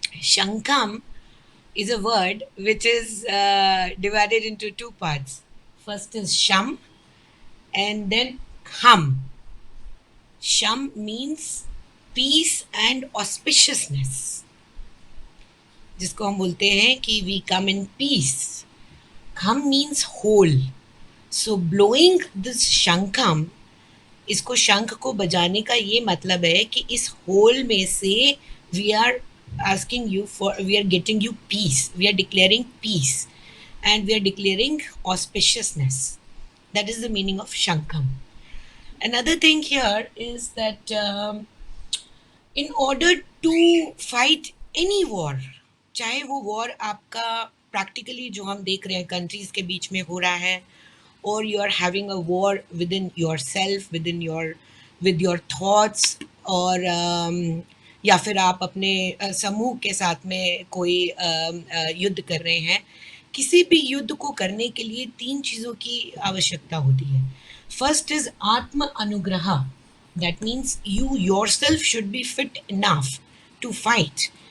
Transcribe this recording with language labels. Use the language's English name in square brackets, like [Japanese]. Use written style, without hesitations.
[English] Shankam is a word which is divided into two parts. First is Sham and then Ham. Sham means peace and auspiciousness, [Hindi] जिसको हम बोलते हैं कि [English] we come in peace. Kham means whole. So blowing this Shankam, [Hindi] इसको शंख को बजाने का ये मतलब है कि इस होल में से [English] We are asking you for, we are getting you peace, we are declaring peace and we are declaring auspiciousness. That is the meaning of shankham. Another thing here is that in order to fight any war, [Hindi] चाहे वो war आपका practically जो हम देख रहे हैं countries के बीच में हो रहा है, [English] or you are having a war within yourself, with your thoughts, [Hindi] और या फिर आप अपने समूह के साथ में कोई युद्ध कर रहे हैं. किसी भी युद्ध को करने के लिए 3 चीज़ों की आवश्यकता होती है. [English] First is atma anugraha. That means you yourself should be fit enough to fight.